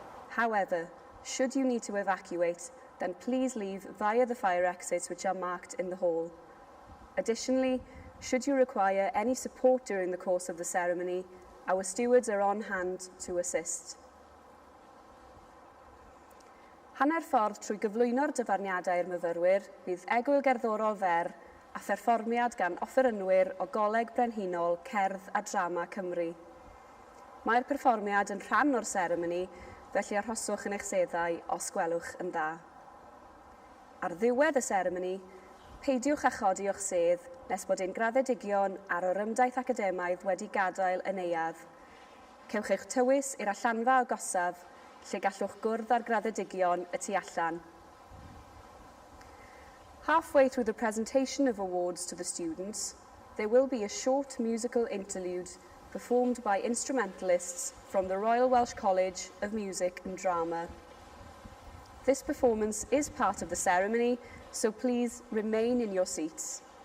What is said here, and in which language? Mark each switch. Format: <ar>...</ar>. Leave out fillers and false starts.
<en>However, should you need to evacuate, then please leave via the fire exits which are marked in the hall. Additionally, should you require any support during the course of the ceremony, our stewards are on hand to assist.</en> <cy>Hanner ffordd trwy gyflwyno'r dyfarniadau i'r myfyrwyr, bydd Egwyl Gerddorol fer a pherfformiad gan offerynwyr o Goleg Brenhinol, Cerdd a Drama Cymru. Mae'r perfformiad yn rhan o'r seremoni, felly arhoswch yn eich seddau os gwelwch yn dda. Ar ddiwedd y seremoni, peidiwch â chodi o'ch sedd nes bod ein graddedigion ar orymdaeth academaidd wedi gadael yn euad. Cewch eich tywys i'r allanfa agosaf, lle gallwch gwrdd â'r graddedigion y tu allan.</cy> <en>Halfway through the presentation of awards to the students, there will be a short musical interlude performed by instrumentalists from the Royal Welsh College of Music and Drama. This performance is part of the ceremony, so please remain in your seats.</en>